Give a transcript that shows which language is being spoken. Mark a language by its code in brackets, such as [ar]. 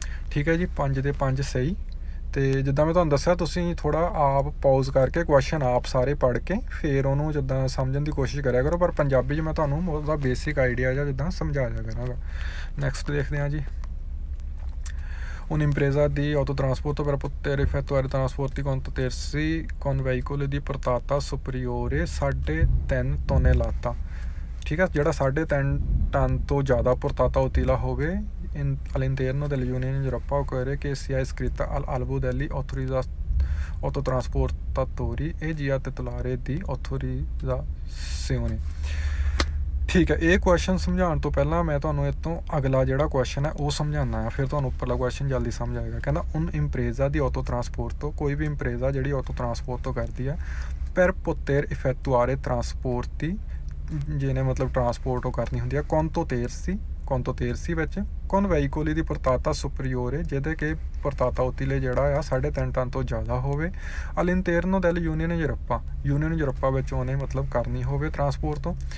[pa] ਠੀਕ ਹੈ ਜੀ, 5 ਦੇ 5 ਸਹੀ। ਅਤੇ ਜਿੱਦਾਂ ਮੈਂ ਤੁਹਾਨੂੰ ਦੱਸਿਆ ਤੁਸੀਂ ਥੋੜ੍ਹਾ ਆਪ ਪਾਊਜ਼ ਕਰਕੇ ਕੁਐਸਚਨ ਆਪ ਸਾਰੇ ਪੜ੍ਹ ਕੇ ਫਿਰ ਉਹਨੂੰ ਜਿੱਦਾਂ ਸਮਝਣ ਦੀ ਕੋਸ਼ਿਸ਼ ਕਰਿਆ ਕਰੋ, ਪਰ ਪੰਜਾਬੀ 'ਚ ਮੈਂ ਤੁਹਾਨੂੰ ਉਹਦਾ ਬੇਸਿਕ ਆਈਡੀਆ ਜਾਂ ਜਿੱਦਾਂ ਸਮਝਾ ਦਿਆ ਕਰਾਂਗਾ। ਨੈਕਸਟ ਦੇਖਦੇ ਹਾਂ ਜੀ। [it] Un'impresa di autotrasporto per poter effettuare trasporti conto terzi con veicoli di portata superiore 3.5 tonnellate। [pa] ਠੀਕ ਹੈ, ਜਿਹੜਾ 3.5 ਟਨ ਤੋਂ ਜ਼ਿਆਦਾ [it] portata utile [pa] ਹੋਵੇ [it] all'interno dell'Unione Europea occorre che sia iscritta all'albo degli autotrasportatori e sia titolare di autorizzazione। [pa] ਠੀਕ ਹੈ, ਇਹ question ਸਮਝਾਉਣ ਤੋਂ ਪਹਿਲਾਂ ਮੈਂ ਤੁਹਾਨੂੰ ਇਹ ਤੋਂ ਅਗਲਾ ਜਿਹੜਾ ਕੁਐਸਚਨ ਹੈ ਉਹ ਸਮਝਾਉਣਾ ਆ, ਫਿਰ ਤੁਹਾਨੂੰ ਉੱਪਰਲਾ ਕੁਐਸਚਨ ਜਲਦੀ ਸਮਝ ਆਏਗਾ। ਕਹਿੰਦਾ [it] ਉਨ ਇੰਪਰੇਜ਼ਾ ਦੀ ਆਟੋ ਟਰਾਂਸਪੋਰਟ ਤੋਂ, [pa] ਕੋਈ ਵੀ ਇੰਪਰੇਜ਼ਾ ਜਿਹੜੀ ਆਟੋ ਟਰਾਂਸਪੋਰਟ ਤੋਂ ਕਰਦੀ ਹੈ [it] ਪਰ ਪੋਤੇਰ ਇਫੈਕਟੂਆਰੇ ਟਰਾਂਸਪੋਰਟੀ, [pa] ਜਿਹਨੇ ਮਤਲਬ ਟਰਾਂਸਪੋਰਟ ਉਹ ਕਰਨੀ ਹੁੰਦੀ ਹੈ conto terzi ਵਿੱਚ [it] con veicoli di portata superiore, [pa] ਜਿਹਦੇ ਕਿ portata utile ਜਿਹੜਾ ਆ 3.5 ਟਨ ਤੋਂ ਜ਼ਿਆਦਾ ਹੋਵੇ [it] all'interno dell'Unione Europea, [pa] Unione Europea ਵਿੱਚ ਉਹਨੇ ਮਤਲਬ ਕਰਨੀ ਹੋਵੇ ਟਰਾਂਸਪੋਰਟ ਤੋਂ।